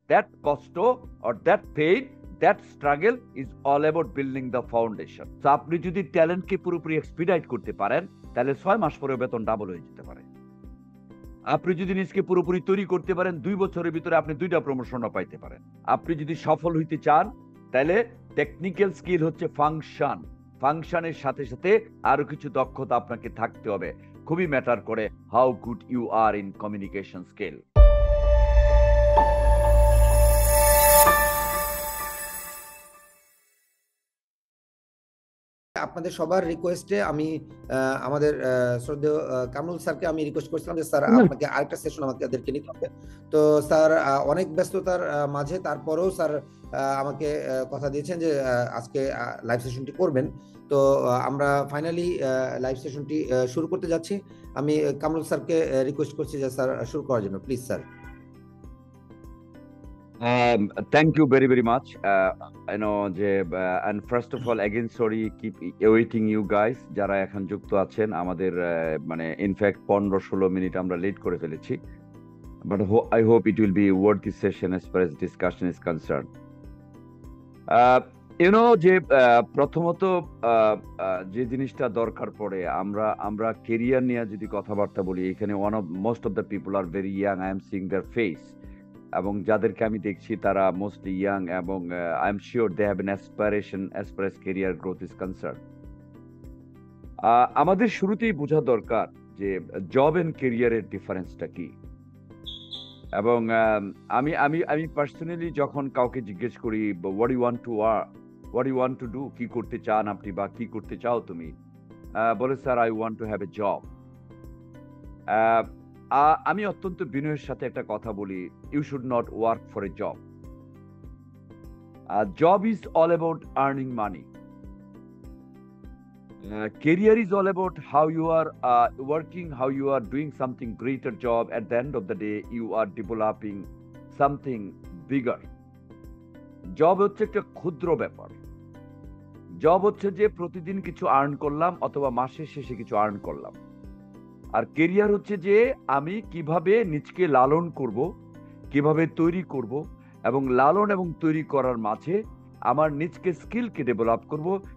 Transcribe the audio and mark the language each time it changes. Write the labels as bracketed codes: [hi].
[en] that cost or that pain, that struggle is all about building the foundation. [bn] So আপনি যদি ট্যালেন্টকে পুরোপুরি expedite করতে পারেন তাহলে 6 মাস পরে বেতন ডাবল হয়ে যেতে পারে। আপনি যদি নিজকে পুরোপুরি তৈরি করতে পারেন 2 বছরের ভিতরে আপনি 2টা প্রমোশনও পাইতে পারেন। আপনি যদি সফল হইতে চান তাহলে টেকনিক্যাল স্কিল হচ্ছে ফাংশন, ফাংশনের সাথে সাথে আরো কিছু দক্ষতা আপনাকে থাকতে হবে। খুবই ম্যাটার করে [en] How good you are in communication skill. [bn] আপনাদের সবার রিকোয়েস্টে আমি আমাদের শ্রদ্ধেয় কামরুল স্যারকে আমি রিকোয়েস্ট করছিলাম যে স্যার আপনাকে আরেকটা সেশন আমাদেরকে নিতে হবে। তো স্যার অনেক ব্যস্ততার মাঝে তারপরেও স্যার আমাকে কথা দিয়েছেন যে আজকে লাইভ সেশনটি করবেন। তো আমরা ফাইনালি লাইভ সেশনটি শুরু করতে যাচ্ছি। আমি কামরুল স্যারকে রিকোয়েস্ট করছি যে স্যার শুরু করার জন্য, please sir. [en] Thank you very, very much. I know, and first of all, again, sorry, keep awaiting you guys. [bn] যারা এখন যুক্ত আছেন আমাদের মানে ইনফ্যাক্ট 15-16 মিনিট আমরা লেট করে ফেলেছি, [en] but I hope it will be worth the session as far as discussion is concerned. [bn] যে প্রথমত যে জিনিসটা দরকার পড়ে আমরা কেরিয়ার নিয়ে যদি কথাবার্তা বলি, এখানে [en] Most of the people are very young. I am seeing their face, [bn] এবং যাদেরকে আমি দেখছি তারা মোস্টলি ইয়াং, [en] এবং I am sure they have an aspiration as far as career growth is concern. [bn] আমাদের শুরুতেই বোঝা দরকার যে জব এন্ড ক্যারিয়ারের ডিফারেন্সটা কি। এবং আমি আমি আমি পার্সোনালি যখন কাউকে জিজ্ঞেস করি [en] what you want to do, [bn] কি করতে চান আপনি বা কি করতে চাও তুমি, বলে sir [en] I want to have a job. [bn] আমি অত্যন্ত বিনয়ের সাথে একটা কথা বলি, [en] You should not work for a job. Job is all about earning money. Career is all about how you are working, how you are doing something greater job. At the end of the day, you are developing something bigger. [bn] Job হচ্ছে একটা ক্ষুদ্র ব্যাপার। Job হচ্ছে যে প্রতিদিন কিছু earn করলাম অথবা মাসের শেষে কিছু আর্ন করলাম। আর কেরিয়ার হচ্ছে যে আমি কিভাবে নিজকে লালন করব, কিভাবে তৈরি করব, এবং লালন এবং তৈরি করার মাঝে আমার নিজকে স্কিলকে ডেভেলপ করব।